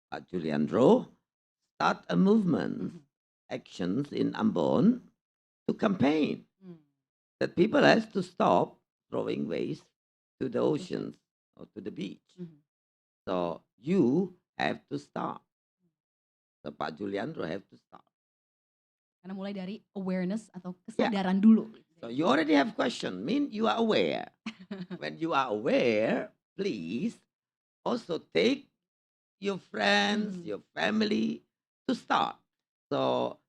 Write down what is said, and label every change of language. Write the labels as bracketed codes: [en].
[en] Juliandro, start a movement, actions in Ambon to campaign that people has to stop throwing waste to the oceans or to the beach. So you have to start. So Pak Juliandro have to start. [id] Karena mulai dari awareness atau kesadaran dulu. [en] So you already have question, mean you are aware. When you are aware, please also take your friends, your family to start. So